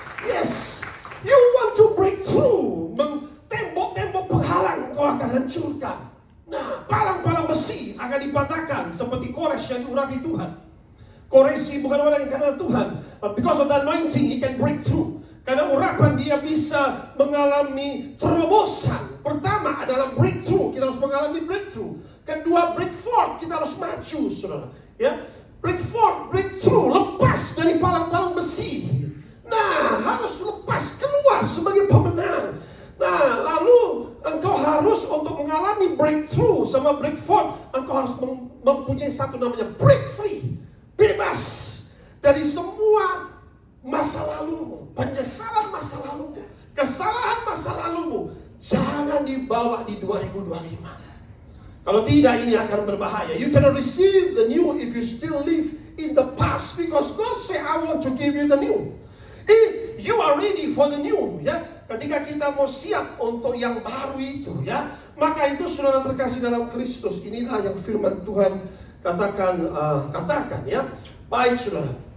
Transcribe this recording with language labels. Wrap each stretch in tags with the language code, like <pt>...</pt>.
<en>Yes, you want to break through.</en> <id>Tembok-tembok penghalang engkau akan hancurkan. Nah, palang-palang besi akan dipatahkan seperti Kores yang diurapi Tuhan. Koresi bukan orang yang kenal Tuhan,</id> <en>but because of the anointing he can break through.</en> <id>Karena urapan dia bisa mengalami terobosan. Pertama adalah breakthrough, kita harus mengalami breakthrough. Kedua, break forth, kita harus maju, saudara. Ya, break forth, breakthrough, lepas dari palang-palang besi. Nah, harus lepas keluar sebagai pemenang. Nah, lalu engkau harus untuk mengalami breakthrough sama break forth, engkau harus mempunyai satu namanya break free, bebas dari semua masa lalumu, penyesalan masa lalumu, kesalahan masa lalumu. Jangan dibawa di 2025. Kalau tidak, ini akan berbahaya.</id> <en>You cannot receive the new if you still live in the past, because God say, I want to give you the new. If you are ready for the new,</en> <id>ya, ketika kita mau siap untuk yang baru itu, ya, maka itu saudara terkasih dalam Kristus. Inilah yang firman Tuhan katakan, ya. Baik saudara.</id>